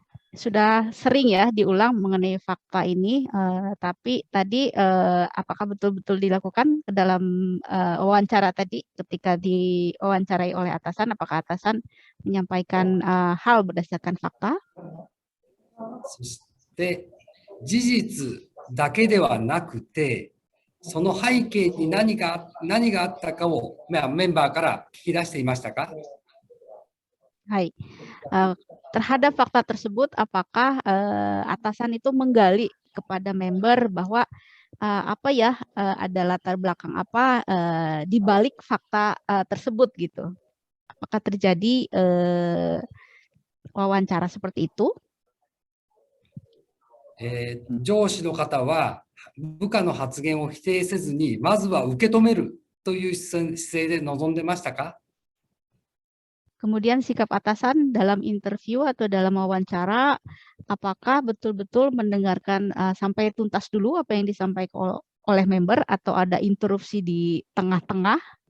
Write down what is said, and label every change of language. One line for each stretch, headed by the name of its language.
Indonesian: Sudah sering ya diulang mengenai fakta ini, tapi tadi apakah betul-betul dilakukan ke dalam wawancara tadi ketika diwawancarai oleh atasan, apakah atasan menyampaikan hal berdasarkan fakta?
Japanese: そして事実だけではなくて、その背景に何があったかをメンバーから聞き出していましたか？ Hai.
Indonesian: Terhadap fakta tersebut, apakah atasan itu menggali kepada member bahwa apa ya ada latar belakang apa di balik fakta tersebut gitu? Apakah terjadi wawancara seperti itu?
Japanese: 上司の方は部下の発言を否定せずに、まずは受け止めるという姿勢で臨んでましたか？
Indonesian: Kemudian sikap atasan dalam interview atau dalam wawancara, apakah betul-betul mendengarkan sampai tuntas dulu apa yang disampaikan oleh member atau ada interupsi di tengah-tengah?